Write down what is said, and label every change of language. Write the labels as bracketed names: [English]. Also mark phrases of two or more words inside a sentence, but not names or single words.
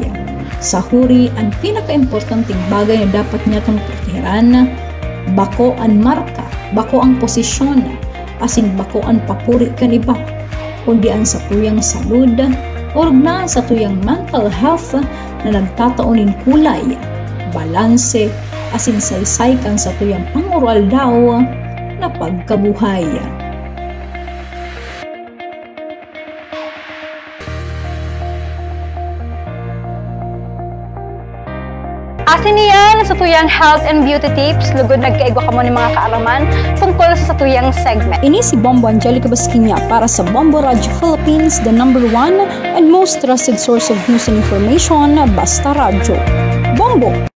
[Bikol] Sa huri, ang pinaka-importanting bagay na dapat niya itong proteheran, bako ang marka, bako ang posisyon, asin bako ang papuri kan iba, kundi ang sa tuyang salud, o na sa tuyang [English] mental health [Bikol] na nagtataonin kulay, balanse, asin saysay kan sa tuyang pangural daw na pagkabuhay. Asin niyan sa tuyang [English] health and beauty tips, [Bikol] lugod nagkaigwa ka mo ni mga kaalaman tungkol sa tuyang segment. Ini si Bombo Angelica Basquinia para sa Bombo Radio Philippines, [English] the #1 and most trusted source of news and information, [Bikol] basta radyo. Bombo!